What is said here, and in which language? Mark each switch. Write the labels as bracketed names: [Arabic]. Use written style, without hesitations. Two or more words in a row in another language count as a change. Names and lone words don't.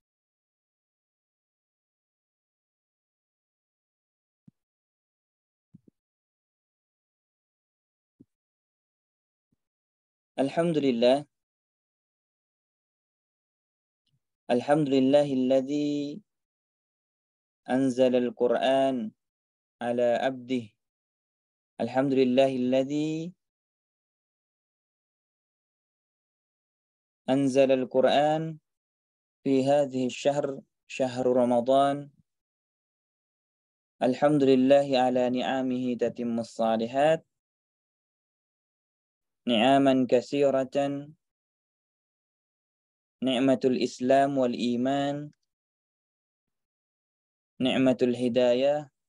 [Arabic] Alhamdulillah. الحمد لله الذي أنزل القرآن على عبده. الحمد لله الذي أنزل القرآن في هذه الشهر شهر رمضان. الحمد لله على نعمه تتم الصالحات. نعما كثيرة. نعمة الإسلام والإيمان. نعمة الهداية.